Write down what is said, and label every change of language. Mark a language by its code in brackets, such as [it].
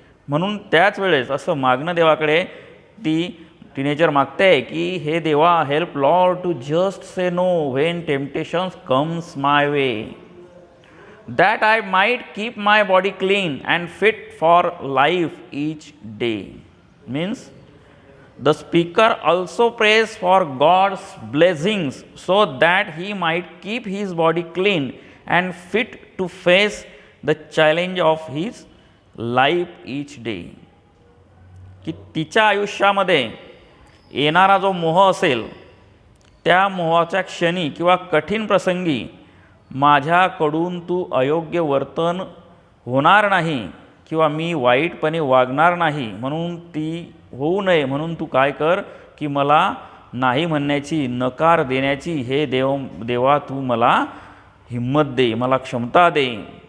[mr] म्हणून त्याच वेळेस असं मागणं देवाकडे ती टीनेजर मागते की हे देवा [en] Help Lord to just say no when temptations comes my way, that I might keep my body clean and fit for life each day. Means the speaker also prays for God's blessings so that he might keep his body clean and fit to face the challenge of his life each day. [mr] की तिच्या आयुष्यामध्ये येणारा जो मोह असेल त्या मोहाच्या क्षणी किंवा कठीण प्रसंगी माझ्याकडून तू अयोग्य वर्तन होणार नाही किंवा मी वाईटपणे वागणार नाही, म्हणून ती होऊ नये म्हणून तू काय कर की मला नाही म्हणण्याची, नकार देण्याची हे देवा तू मला हिम्मत दे, मला क्षमता दे.